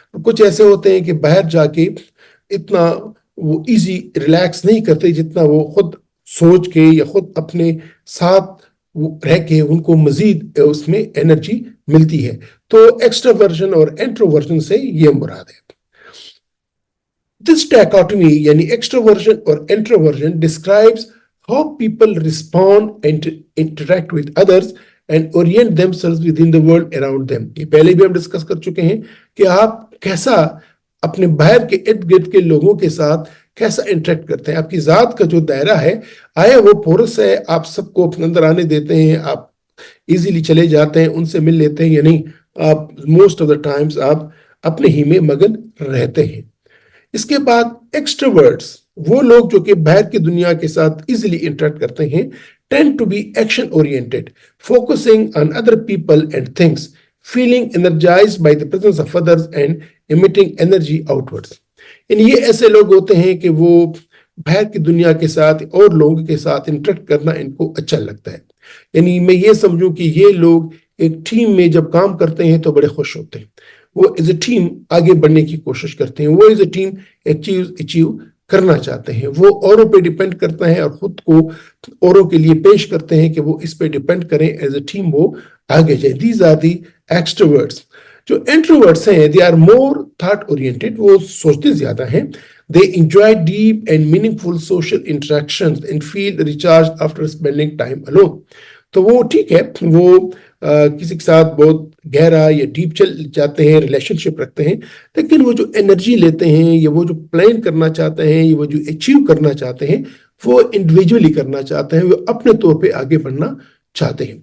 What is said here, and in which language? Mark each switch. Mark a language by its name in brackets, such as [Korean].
[Urdu] کچھ ایسے ہوتے ہیں کہ باہر جا کے اتنا وہ ایزی ریلیکس نہیں کرتے جتنا وہ خود سوچ کے یا خود اپنے ساتھ رہ کے ان کو مزید اس میں انرجی ملتی ہے. تو ایکسٹراورژن اور انٹروورژن سے یہ مراد ہے. [English] This dichotomy [Urdu] یعنی ایکسٹروورژن اور introversion [English] describes how people respond and interact with others and orient themselves within the world around them. [Urdu] یہ پہلے بھی ہم ڈسکس کر چکے ہیں کہ آپ کیسا اپنے باہر کے ارد گرد کے لوگوں کے ساتھ کیسا انٹریکٹ کرتے ہیں. آپ کی ذات کا جو دائرہ ہے, آیا وہ پورس ہے, آپ سب کو اپنے اندر آنے دیتے ہیں, آپ ایزیلی چلے جاتے ہیں, ان سے مل لیتے ہیں, یا نہیں آپ [English] most of the times [Urdu] آپ اپنے ہی میں مگن رہتے ہیں. اس کے بعد ایکسٹروورٹس, وہ لوگ جو کہ باہر کی دنیا کے ساتھ ایزیلی انٹریکٹ کرتے ہیں, [English] tend to be action oriented, focusing on other people and things, feeling energized by the presence of others and emitting energy outwards. [Urdu] یعنی یہ ایسے لوگ ہوتے ہیں کہ وہ باہر کی دنیا کے ساتھ اور لوگوں کے ساتھ انٹریکٹ کرنا ان کو اچھا لگتا ہے. یعنی میں یہ سمجھوں کہ یہ لوگ ایک ٹیم میں جب کام کرتے ہیں تو بڑے خوش ہوتے ہیں, وہ [English] as a team [Urdu] آگے بڑھنے کی کوشش کرتے ہیں, وہ ایز اے ٹیم ایک چیز اچیو کرنا چاہتے ہیں, وہ اوروں پہ ڈیپینڈ کرتا ہے اور خود کو اوروں کے لیے پیش کرتے ہیں کہ وہ اس پہ ڈیپینڈ کریں, ایز اے ٹیم وہ آگے جائیں. [English] These are the extroverts. [Urdu] جو انٹروورٹس ہیں, [English] they are more thought oriented, [Urdu] وہ سوچتے زیادہ ہیں. [English] They enjoy deep and meaningful social interactions and feel recharged after spending time alone. [Urdu] تو وہ ٹھیک ہے, وہ کسی کے ساتھ بہت گہرا یا ڈیپ چل جاتے ہیں, ریلیشن شپ رکھتے ہیں, لیکن وہ جو انرجی لیتے ہیں یا وہ جو پلان کرنا چاہتے ہیں یا وہ جو اچیو کرنا چاہتے ہیں, وہ انڈیویجولی کرنا چاہتے ہیں, وہ اپنے طور پہ آگے بڑھنا چاہتے ہیں.